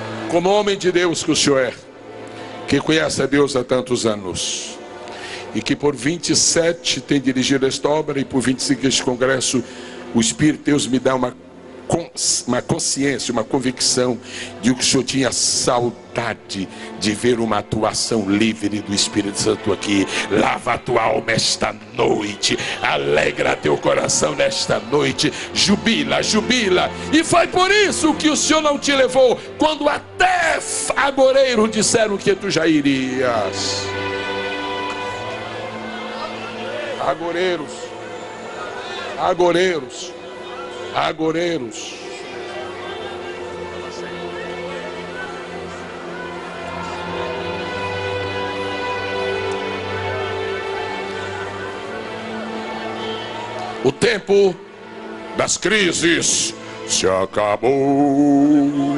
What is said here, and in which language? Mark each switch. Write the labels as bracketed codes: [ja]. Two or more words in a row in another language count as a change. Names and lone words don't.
[pt] como homem de Deus que o senhor é, que conhece a Deus há tantos anos, e que por 27 tem dirigido esta obra, e por 25 este congresso, o Espírito de Deus me dá uma consciência, uma convicção de que o senhor tinha saudade de ver uma atuação livre do Espírito Santo aqui. Lava a tua alma esta noite, alegra teu coração nesta noite, jubila, jubila. E foi por isso que o senhor não te levou quando até agoreiro disseram que tu já irias. Agoreiros, agoreiros, agoreiros. O tempo das crises se acabou.